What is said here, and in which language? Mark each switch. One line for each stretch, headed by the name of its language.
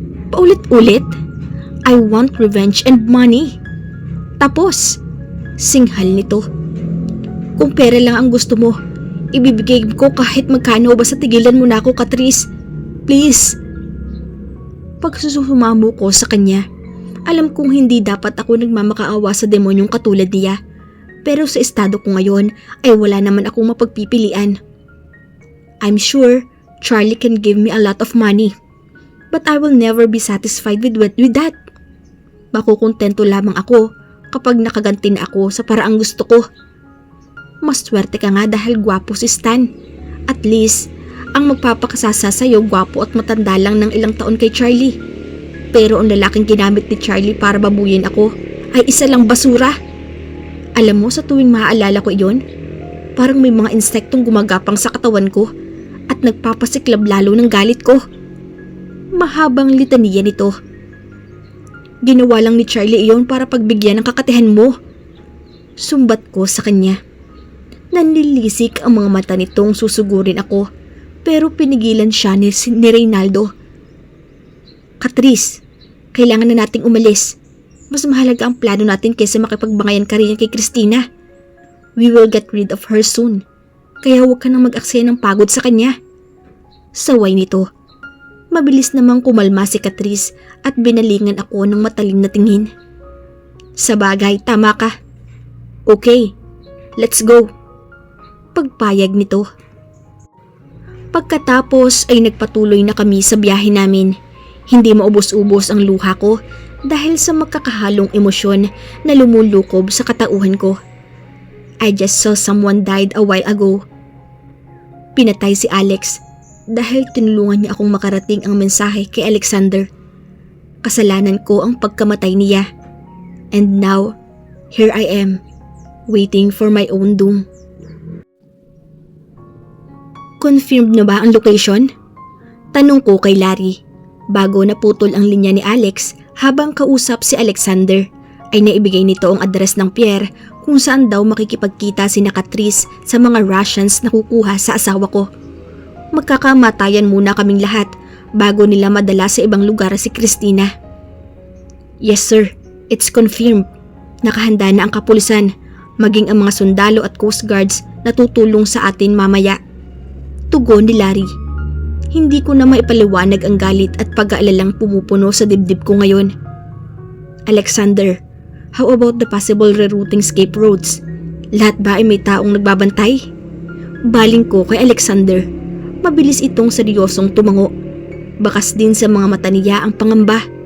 Filipino: Paulit-ulit,
English: "I want revenge and money."
Filipino: Tapos, singhal nito. "Kung pera lang ang gusto mo, ibibigay ko kahit magkano, basta tigilan mo na ako, Catrice. Please." Pagsusumamo ko sa kanya, alam kong hindi dapat ako nagmamakaawa sa demonyong katulad niya. Pero sa estado ko ngayon ay wala naman akong mapagpipilian.
English: "I'm sure Charlie can give me a lot of money, but I will never be satisfied with that.
Filipino: Makukontento lamang ako kapag nakaganti na ako sa paraang gusto ko. Mas swerte ka nga dahil gwapo si Stan. At least, ang magpapakasasa sa'yo gwapo at matanda lang ng ilang taon kay Charlie. Pero ang lalaking ginamit ni Charlie para babuyin ako ay isa lang basura. Alam mo, sa tuwing maaalala ko iyon, parang may mga insektong gumagapang sa katawan ko at nagpapasiklab lalo ng galit ko." Mahabang litaniya nito. Ginawa lang ni Charlie iyon para pagbigyan ng kakatihan mo. Sumbat ko sa kanya. Nanlilisik ang mga mata nitong susugurin ako, pero pinigilan siya ni Reynaldo. Catrice, kailangan na nating umalis. Mas mahalaga ang plano natin kaysa makipagbangayan ka rin kay Christina.
English: We will get rid of her soon.
Filipino: Kaya huwag ka nang mag-aksaya ng pagod sa kanya. Saway nito. Mabilis namang kumalma si Catrice at binalingan ako ng matalim na tingin. Sa bagay, tama ka.
English: Okay, let's go.
Filipino: Pagpayag nito. Pagkatapos ay nagpatuloy na kami sa biyahe namin. Hindi maubos-ubos ang luha ko dahil sa magkakahalong emosyon na lumulukob sa katauhan ko.
English: I just saw someone died a while ago.
Filipino: Pinatay si Alex dahil tinulungan niya akong makarating ang mensahe kay Alexander. Kasalanan ko ang pagkamatay niya.
English: And now, here I am, waiting for my own doom.
Filipino: Confirmed na ba ang location? Tanong ko kay Larry. Bago naputol ang linya ni Alex habang kausap si Alexander, ay naibigay nito ang address ng Pierre kung saan daw makikipagkita si Catrice sa mga rations na kukuha sa asawa ko. Magkakamatayan muna kaming lahat bago nila madala sa ibang lugar si Christina.
English: Yes sir, it's confirmed.
Filipino: Nakahanda na ang kapulisan, maging ang mga sundalo at coast guards na tutulong sa atin mamaya. Tugon ni Larry. Hindi ko na maipaliwanag ang galit at pag-aalalang pumupuno sa dibdib ko ngayon.
English: Alexander, how about the possible rerouting escape roads?
Filipino: Lahat ba ay may taong nagbabantay? Baling ko kay Alexander. Mabilis itong seryosong tumango. Bakas din sa mga mata niya ang pangamba.